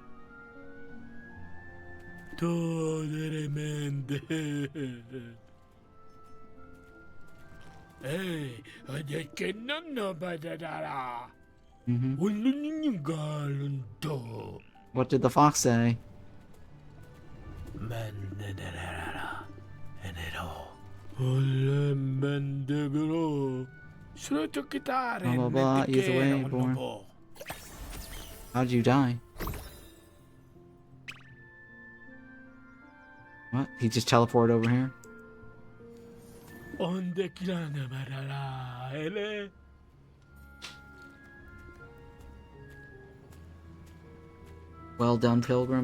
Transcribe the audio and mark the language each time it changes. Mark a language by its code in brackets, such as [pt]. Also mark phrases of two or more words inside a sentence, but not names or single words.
[en] Hey, ada kenana badadara. Mm-hmm. Ulungalunto. What did the fox say? Mandadara. Enero. Ole mandagro. Sroto kitare. Blah, blah, blah. Either way, born. How did you die? What? He just teleported over here? Onde kilana badara. Ele. Well done, Pilgrim.